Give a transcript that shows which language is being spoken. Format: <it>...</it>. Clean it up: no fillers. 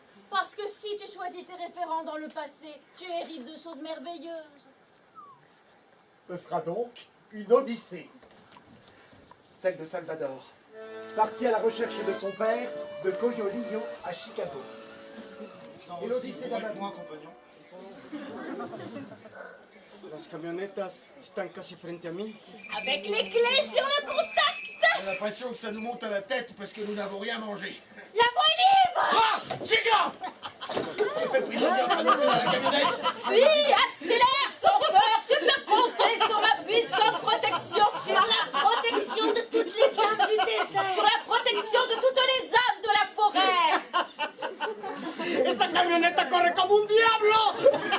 <fr>Parce que si tu choisis tes référents dans le passé, tu hérites de choses merveilleuses. Ce sera donc une odyssée. Celle de Salvador, parti à la recherche de son père de Coyolillo à Chicago. Et l'odyssée d'Amadou. compagnon.</fr> <es>Las camionetas están casi frente a mí.</es> <fr>Avec les clés sur le contact! J'ai l'impression que ça nous monte à la tête parce que nous n'avons rien mangé. La voie est libre!</fr> <es>Ah! Chica!</es> <fr>Fais le prisonnier en train de monter dans la camionnette. Fuis, accélère, sans peur, tu peux compter sur ma puissante protection. Sur la protection de toutes les âmes du désert. Sur la protection de toutes les âmes de la forêt.</fr> <es>¡Esta camioneta corre como un diablo!</es>